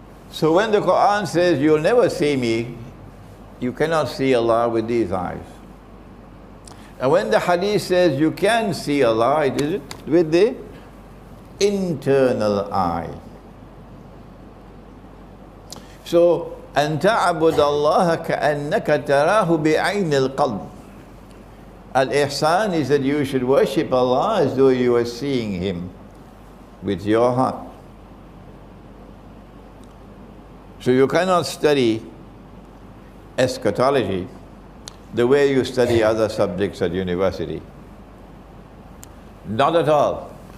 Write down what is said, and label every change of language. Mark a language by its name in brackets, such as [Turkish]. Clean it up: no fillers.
[English] So when the Quran says you'll never see me, you cannot see Allah with these eyes. And when the Hadith says you can see Allah, it is with the internal eye. [Arabic] So, أن تعبد الله كأنك تراه بعين القلب. [English] Al-Ihsan is that you should worship Allah as though you are seeing Him with your heart. So you cannot study eschatology the way you study other subjects at university. Not at all.